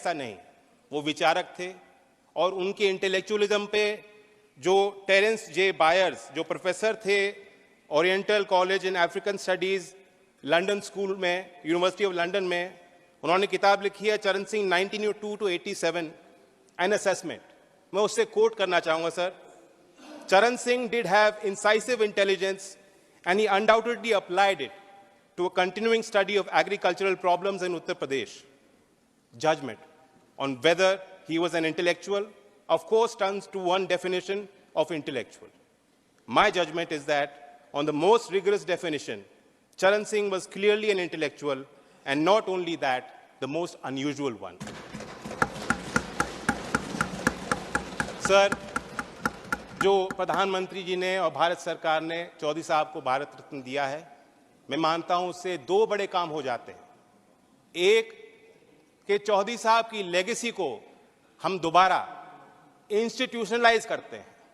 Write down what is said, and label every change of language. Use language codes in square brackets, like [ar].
[hi] ऐसा नहीं, वो विचारक थे और उनके इंटेलेक्चुअलिज्म पे जो टेरेंस जे बायर्स, जो प्रोफेसर थे oriental college in African studies London school में, यूनिवर्सिटी ऑफ लंदन में, उन्होंने किताब लिखी है चरण सिंह 1902 to 87 एन असेसमेंट। मैं उससे कोट करना चाहूंगा सर। [en] Charan Singh did have incisive intelligence and he undoubtedly applied it to a continuing study of agricultural problems in Uttar Pradesh. Judgment on whether he was an intellectual, of course, turns to one definition of intellectual. My judgment is that on the most rigorous definition, Charan Singh was clearly an intellectual, and not only that, the most unusual one. [hi] Sir, जो प्रधानमंत्री जी ने और भारत सरकार ने चौधरी साहब को भारत रत्न दिया है, मैं मानता हूं उससे दो बड़े काम हो जाते हैं। एक कि चौधरी साहब की लेगेसी को हम दोबारा इंस्टीट्यूशनलाइज करते हैं।